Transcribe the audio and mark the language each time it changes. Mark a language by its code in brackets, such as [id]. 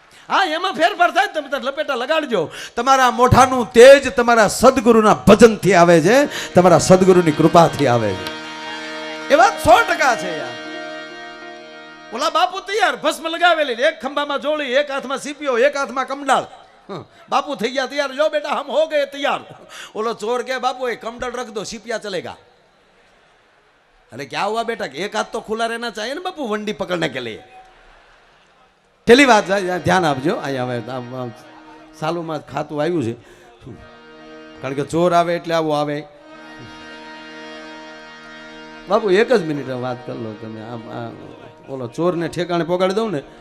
[gu] હા, એમાં ફેરફાર થાય, તમે તાર લપેટા લગાડજો. તમારા મોઢાનું તેજ તમારા સદગુરુના ભજનથી આવે છે, તમારા સદગુરુની કૃપાથી આવે છે. એ વાત 100% છે યાર. ઓલા બાપુ તૈયાર, ભસ્મ લગાવેલી, એક ખંભામાં જોડી, એક હાથમાં સીપીઓ, એક હાથમાં કમડાળ. બાપુ થઈ ગયા તૈયાર. લો બેટા [hi] હમ હો ગए તૈયાર. [gu] ઓલો ચોર કે [hi] બાપू ये कमडल रख दो, सीपिया चलेगा. अरे क्या हुआ बेटा? एक हाथ तो खुला रहना चाहिए ना बापू वंडी पकड़ने के लिए. [gu] છેલ્લી વાત ધ્યાન આપજો. અહીંયા હવે સાલુમાં ખાતું આવ્યું છે, કારણ કે ચોર આવે એટલે આવું આવે. બાપુ 1 જ મિનિટ વાત કરી લો તમે. આમ ઓલો ચોરને ઠેકાણે પોગાડી દઉં ને.